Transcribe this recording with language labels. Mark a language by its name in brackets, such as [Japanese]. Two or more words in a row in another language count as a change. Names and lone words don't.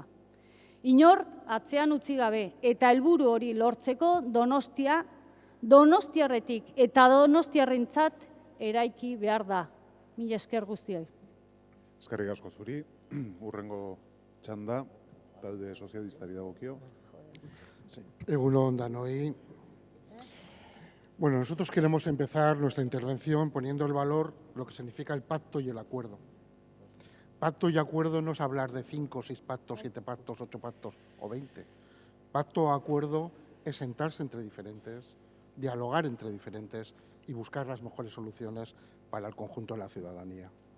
[Basque] Inor atzean utzi gabe eta helburu hori lortzeko Donostia, Donostiarretik eta Donostiarrentzat eraiki behar da. Mila esker guztioi. Eskerrik asko zuri, hurrengo txanda, talde sozialistari dagokio. Egun on danoi. [Spanish] Bueno, nosotros queremos empezar nuestra intervención poniendo en valor lo que significa el pacto y el acuerdo. Pacto y acuerdo no es hablar de 5, 6 pactos, 7 pactos, 8 pactos o 20. Pacto o acuerdo es sentarse entre diferentes, dialogar entre diferentes y buscar las mejores soluciones para el conjunto de la ciudadanía.